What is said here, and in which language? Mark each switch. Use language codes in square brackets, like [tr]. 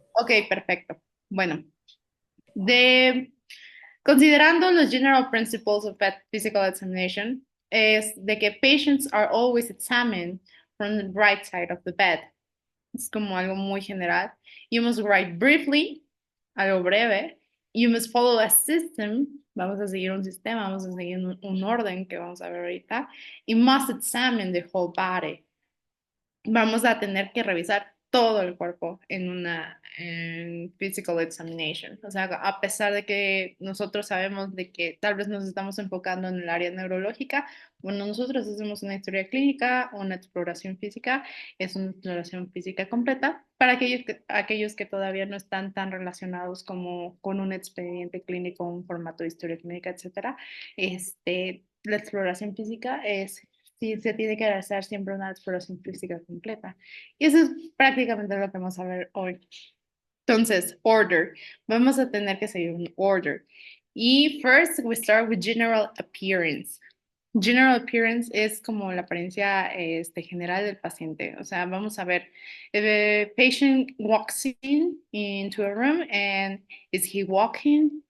[es] Ok, perfecto. Bueno, de considerando los [en] general principles of physical examination, [es] es de que [en] patients are always examined from the right side of the bed. [es] Es como algo muy general. [en] You must write briefly, [es] algo breve. [en] You must follow a system. [es] Vamos a seguir un sistema, vamos a seguir un orden que vamos a ver ahorita. [en] You must examine the whole body. [es] Vamos a tener que revisar todo el cuerpo en una physical examination. O sea, a pesar de que nosotros sabemos de que tal vez nos estamos enfocando en el área neurológica, bueno, nosotros hacemos una historia clínica, una exploración física, es una exploración física completa para aquellos que todavía no están tan relacionados como con un expediente clínico, un formato de historia clínica, etcétera. La exploración física es sí se tiene que hacer siempre una exploración física completa. Y eso es prácticamente lo que vamos a ver hoy. Entonces, order. Vamos a tener que seguir un order. [en] Y first, we start with general appearance. [es] General appearance es como la apariencia general del paciente. O sea, vamos a ver, [en] if a patient walks into a room and is he walking?